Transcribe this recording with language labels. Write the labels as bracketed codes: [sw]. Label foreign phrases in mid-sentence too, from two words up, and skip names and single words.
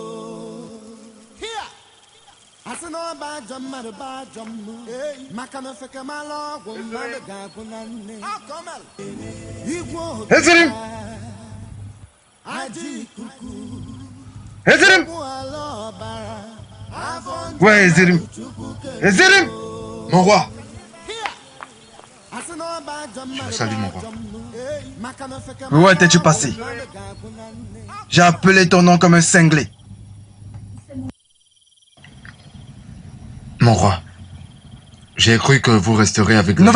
[ig] asị na ọba ajọ mmadụ bụ ajọ mmụọ maka na ofeke mara ọgwụ mmadụ ga-agwụ na nne igwe okike aja ikuku ogbu ala ọbara. [fr] Ouais, Ezirim. Ezirim! Mon roi! Je vous salue, mon roi. Où étais-tu passé? J'ai appelé ton nom comme un cinglé. Mon roi, j'ai cru que vous resterez avec le